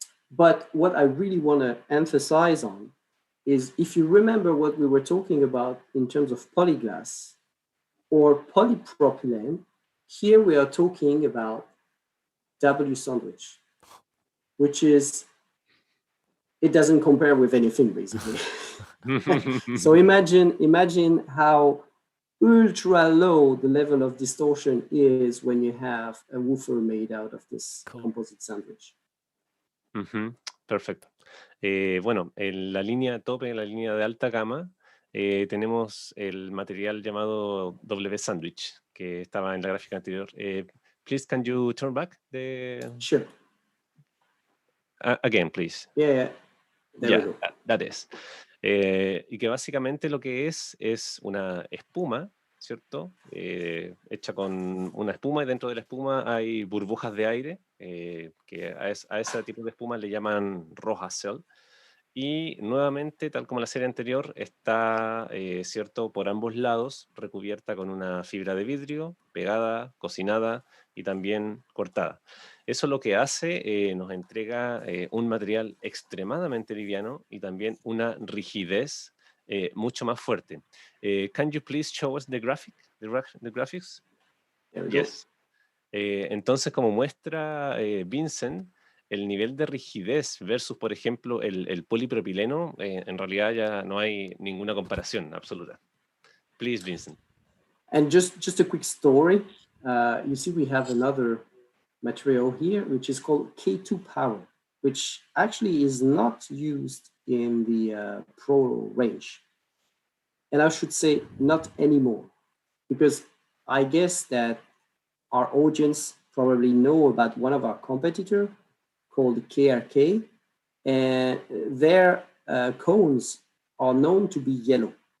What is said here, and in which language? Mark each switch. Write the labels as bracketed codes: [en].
[en] But what I really want to emphasize on is, if you remember what we were talking about in terms of polyglass or polypropylene, here we are talking about W sandwich, which is, it doesn't compare with anything, basically. So imagine how ultra low the level of distortion is when you have a woofer made out of this composite sandwich. [es] Perfecto. Bueno, en la línea tope, en la línea de alta gama, tenemos el material llamado W Sandwich, que estaba en la gráfica anterior. [en] Please, can you turn back the... Sure. Again, please. Yeah. There we go. That is. [es] Y que básicamente lo que es una espuma, ¿cierto? Hecha con una espuma, y dentro de la espuma hay burbujas de aire, que a ese tipo de espuma le llaman Roja Cell. Y nuevamente, tal como la serie anterior, está, ¿cierto?, por ambos lados, recubierta con una fibra de vidrio, pegada, cocinada y también cortada. Eso lo que hace, nos entrega un material extremadamente liviano y también una rigidez mucho más fuerte. [en] Can you please show us the graphics? Yes. [es] Entonces, como muestra Vincent, el nivel de rigidez versus, por ejemplo, el polipropileno, en realidad ya no hay ninguna comparación absoluta. [en] Please, Vincent. And just a quick story. You see, we have another material here, which is called K2 Power, which actually is not used in the Pro range. And I should say not anymore, because I guess that our audience probably know about one of our competitors called KRK, and their cones are known to be yellow.